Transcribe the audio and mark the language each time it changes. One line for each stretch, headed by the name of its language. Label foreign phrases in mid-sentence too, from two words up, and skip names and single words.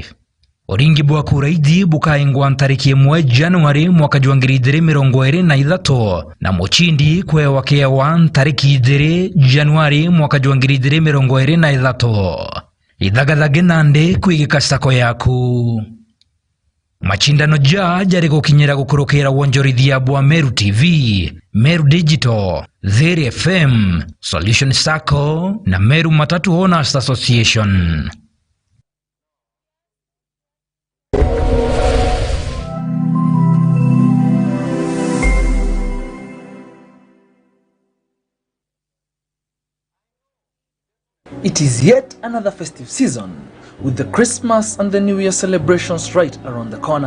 Meru: Oringi bwa kura idi bukaingwa ntariki 1 Januari mwaka 2023 na mochindi kwewa kewa ntariki 2 Januari mwaka 2023 idhagadhage nande kuigika sako yaku. Machindano jari gukinyira gukurukira wonjorithia bwa Meru TV, Meru Digital, TURINGE FM, Solution Sacco na Meru Matatu Owners Association.
English: It is yet another festive season, with the Christmas and the New Year celebrations right around the corner.